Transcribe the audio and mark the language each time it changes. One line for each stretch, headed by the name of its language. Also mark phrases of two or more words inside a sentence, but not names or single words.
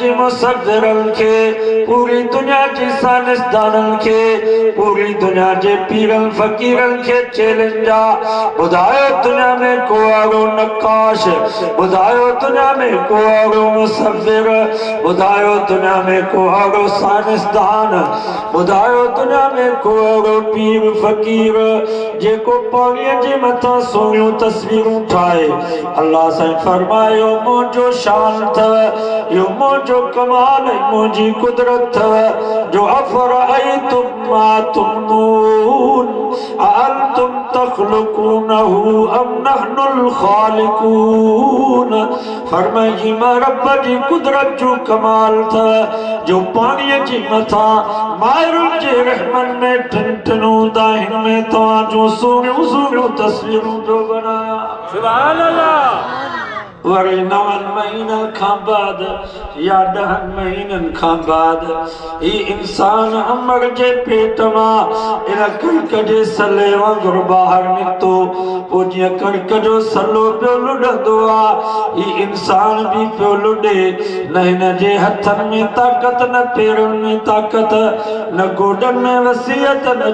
Sindhi: मुसव्विरनि खे, पूरी दुनिया जे साइंसदाननि खे, पूरी दुनिया जे पीरनि फ़कीरनि खे चैलेंजा, ॿुधायो दुनिया में को अहिड़ो नक्काश, ॿुधायो दुनिया में को अहिड़ो मुसव्विर, ॿुधायो दुनिया में को अहिड़ो साइंसदान, ॿुधायो दुनिया में को अहिड़ो पीर फ़कीर जेको पाणीअ जे मथां सुहिणियूं तस्वीरूं ठाहे। अल्लाह साईं फरमायो मुंहिंजो शान अथव, इहो मुंहिंजो कमाल ऐं मुंहिंजी कुदरत अथव।
Arabic: जो أفرأيتم ما تمنون أأنتم تخلقونه أم نحن الخالقون,
Sindhi: फरमाई मां रब जी कुदरत जो कमाल अथव जो पाणीअ जे मथां मायरुनि जे रहमन में टिन ऊंदाहियुनि में तव्हां जूं सुहिणियूं सुहिणियूं तस्वीरूं पियो बनायां।
Arabic: سبحان الله.
Sindhi: वरी 9 महीनन खां बाद या 10 महीनन खां बाद ही इंसान अमर जे पेट मां इन कणिक जे सले वांगुरु ॿाहिरि निकितो पोइ जीअं कणिक जो सलो पियो लुॾंदो आहे ही इंसान बि पियो लुॾे न हिन जे हथनि में ताक़त न पेरनि में ताक़त न गोॾनि में वसियत न